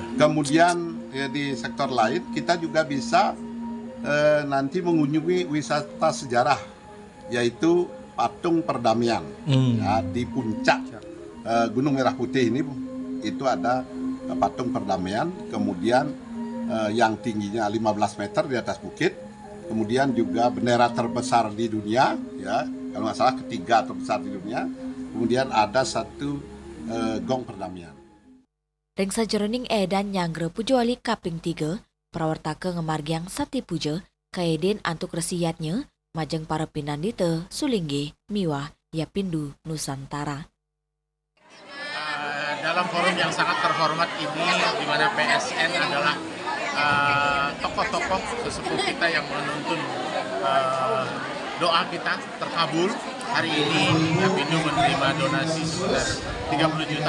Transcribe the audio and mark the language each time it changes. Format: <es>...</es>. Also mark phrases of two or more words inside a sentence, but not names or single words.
<id>Kemudian ya, di sektor lain kita juga bisa nanti mengunjungi wisata sejarah yaitu patung perdamaian ya, di puncak Gunung Merah Putih ini itu ada patung perdamaian, kemudian yang tingginya 15 meter di atas bukit, kemudian juga bendera terbesar di dunia ya, kalau nggak salah ketiga terbesar di dunia, kemudian ada satu gong perdamaian.</id> <ban>Ring sajeroning edan nyangre pujuali kaping 3, prawartake ngemargiang sati puja, kaeden antuk resiyatnya, majeng para pinandita sulingge miwah yapindu Nusantara.</ban> <id>Dalam forum yang sangat terhormat ini, di mana PSN adalah tokoh-tokoh sesepuh kita yang menuntun doa kita terkabul. Hari ini Yapindu menerima donasi sebesar 30 juta.</id>